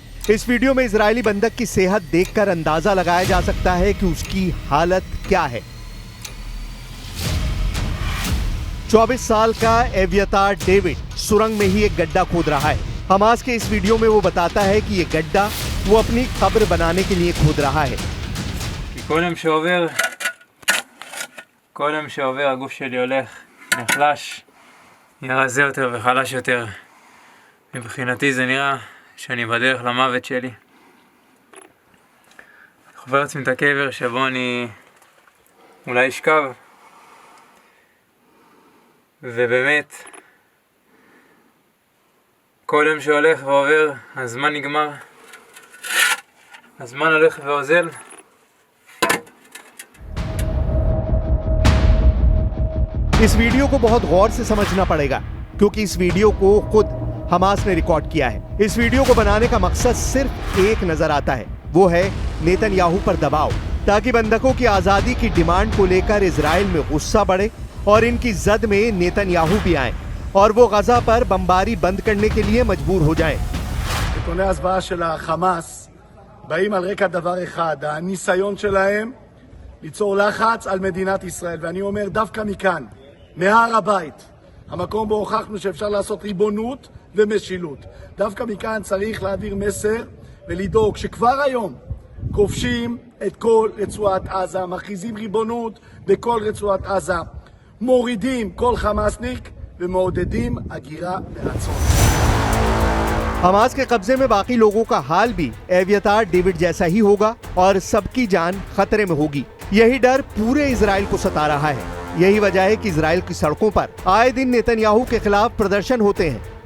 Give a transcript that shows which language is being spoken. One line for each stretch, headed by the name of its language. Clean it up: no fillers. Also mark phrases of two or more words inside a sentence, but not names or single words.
Hindi: इस वीडियो में इजरायली बंधक की सेहत देखकर अंदाजा लगाया जा सकता है कि उसकी हालत क्या है। 24 साल का एवियातार डेविड सुरंग में ही एक गड्ढा खोद रहा है। हमास के इस वीडियो में वो बताता है कि ये गड्ढा वो अपनी कब्र बनाने के लिए खोद रहा है।
Hebrew: כל יום שעובר הגוף שלי הולך, נחלש, נראה רזה יותר וחלש יותר. מבחינתי זה נראה שאני בדרך למוות שלי. חובר לעצמי את הקבר שבו אני אולי אשכב. ובאמת, כל יום שהולך ועובר, הזמן נגמר. הזמן הולך ואוזל.
Hindi: इस वीडियो को बहुत गौर से समझना पड़ेगा, क्योंकि इस वीडियो को खुद हमास ने रिकॉर्ड किया है। इस वीडियो को बनाने का मकसद सिर्फ एक नजर आता है, वो है नेतन्याहू पर दबाव, ताकि बंधकों की आजादी की डिमांड को लेकर इजराइल में गुस्सा बढ़े और इनकी जद में नेतन्याहू भी आए और वो गजा पर बमबारी बंद करने के लिए मजबूर हो जाएं।
Hebrew: שלטוני הזוועה של החמאס באים על רקע דבר אחד, הניסיון שלהם ליצור לחץ על מדינת ישראל, ואני אומר דווקא מכאן, מהר הבית, המקום בו הוכחנו שאפשר לעשות ריבונות ומשילות, דווקא מכאן צריך להעביר מסר ולדאוג שכבר היום כובשים את כל רצועת עזה, מכריזים ריבונות בכל רצועת עזה, מורידים כל חמאסניק ומעודדים הגירה מרצון।
Hindi: हमास के कब्जे में बाकी लोगों का हाल भी एवियातार डेविड जैसा ही होगा और सबकी जान खतरे में होगी। यही डर पूरे इजराइल को सता रहा है। यही वजह है कि इजराइल की सड़कों पर आए दिन नेतन्याहू के खिलाफ प्रदर्शन होते हैं।